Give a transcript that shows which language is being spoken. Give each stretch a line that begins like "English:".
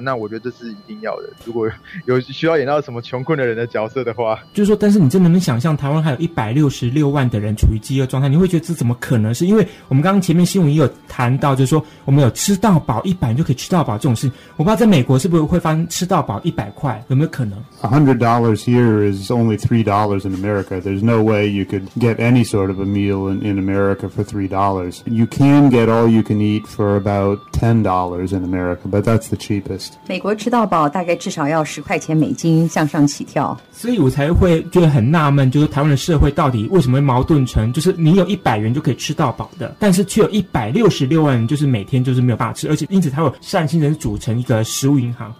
Chinese: 那我觉得这是一定要的。如果有需要演到什么穷困的人的角色的话，就是说，但是你真的能想象台湾还有166万的人处于饥饿状态？你会觉得这怎么可能？是因为我们刚刚前面新闻也有谈到，就是说我们有吃到饱100就可以吃到饱这种事，我不知道在美国是不是会发生吃到饱100块，有没有可能
English: ？$100 here is only $3 in America. There's no way you could get any sort of a meal in America. For $3. You can get all you can eat for about $10 in America, but that's the cheapest.
Chinese: 美国吃到饱大概至少要$10向上起跳。所以我才会觉得很纳闷，就是台湾的社会到底为什么会矛盾成，就是你有100元就可以吃到饱的，但是却有166万人就是每天就是没有办法吃，而且因此他有善心人组成一个食物银行。